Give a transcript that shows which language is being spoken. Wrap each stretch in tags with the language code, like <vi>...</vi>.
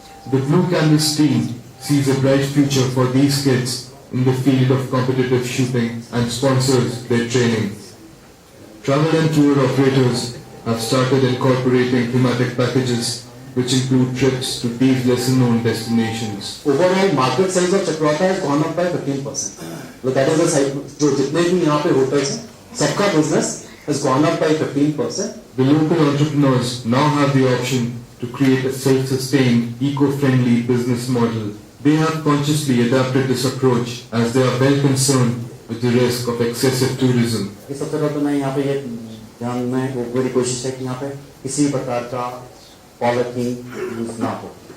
<en>The Blue Canvas team sees a bright future for these kids in the field of competitive shooting and sponsors their training. Travel and tour operators have started incorporating thematic packages which include trips to these lesser-known destinations. Overall market size of Chakrata has gone up by 15%. So that is the size.</en> <hi>जो जितने भी यहाँ पे hotels हैं, सबका</hi> <en>business has gone up by 15%. The local entrepreneurs now have the option to create a self-sustained, eco-friendly business model. They have consciously adapted this approach as they are well concerned with the risk of excessive tourism.</en> <hi>इस सबसे पहले तो मैं यहाँ पे ये ध्यान में वो पूरी कोशिश है कि यहाँ पे किसी प्रकार का पॉलिथीन यूज ना हो.</hi>